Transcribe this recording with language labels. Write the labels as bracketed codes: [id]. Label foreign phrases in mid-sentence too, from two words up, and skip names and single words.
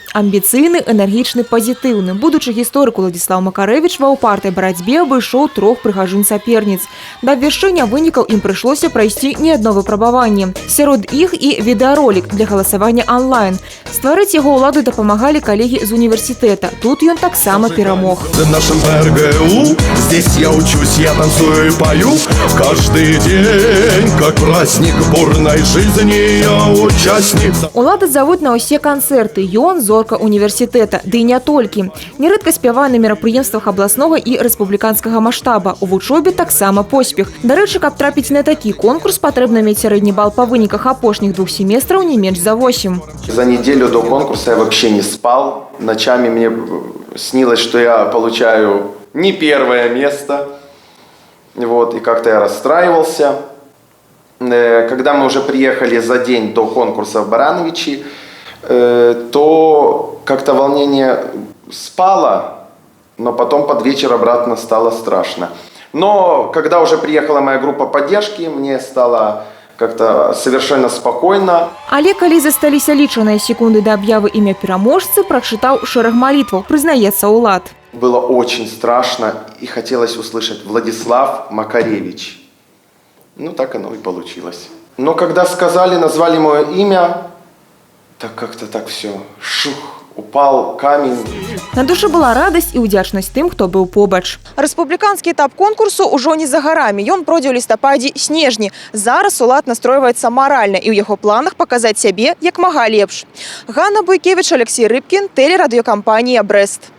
[be] Амбіцыйны, энергічны, пазітыўны. Будучы гісторык Уладзіслаў Макарэвіч ва ўпартай барацьбе абышоў 3 прыгажынь-саперніц. Да абвяшчэння вынікаў ім прыйшлося прайсці не адно выпрабаванне. Сярод іх і відэаролік для галасавання онлайн. Стварыць яго ўлады дапамагалі калегі з універсітэта. Тут ён таксама перамог. [ru] В нашем РГУ здесь я учусь, я танцую и пою. Каждый день, как праздник бурной жизни, я участник. [be] Улады завуць на ўсе канцэрты. Ён зорка універсітэта. Ды і не толькі. Нярэдка спявае на мерапрыемствах абласнога і рэспубліканскага маштаба. У вучобе таксама поспех. Дарэчы, каб трапіць на такі конкурс, патрэбна мець сярэдні бал па выніках апошніх 2 семестраў не менш за 8. [ru] За неделю до конкурса я вообще не спал. Ночами мне снилось, что я получаю не первое место. Вот, и как-то я расстраивался. Когда мы уже приехали за день до конкурса в Барановичи, то как-то волнение спало, но потом под вечер обратно стало страшно. Но когда уже приехала моя группа поддержки, мне стало как-то совершенно спокойно. [be] Але калі засталіся лічаныя секунды да аб'явы імя пераможцы, прачытаў шэраг малітваў, прызнаецца Улад. [ru] Было очень страшно и хотелось услышать Владислав Макаревич. Ну, так оно и получилось. Но когда сказали, назвали мое имя, так как-то так все, шух, упал камень. [be] На душы была радасць і ўдзячнасць тым, хто быў побач. Рэспубліканскі этап конкурсу ўжо не за гарамі. Ён пройдзе ў лістападзе-снежні. Зараз Улад настройваецца маральна і ў яго планах паказаць сябе як мага лепш. Ганна Буйкевіч, Алексей Рыбкін, тэлерадыёкампанія «Брэст».